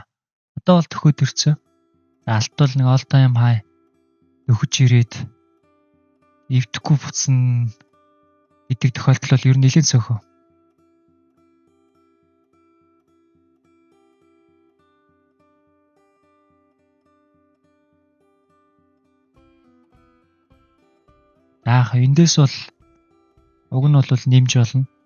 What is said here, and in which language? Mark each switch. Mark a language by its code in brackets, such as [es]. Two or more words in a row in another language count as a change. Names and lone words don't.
[mn] Одоо бол төхөөд ирсэн. За алт бол нэг [en] all time high [mn] өгөж ирээд эвдэхгүй буцна гэдэг тохиолдол бол ер нь нэлээд цөөхөн. За эндээс бол уг нь бол нэмж болно.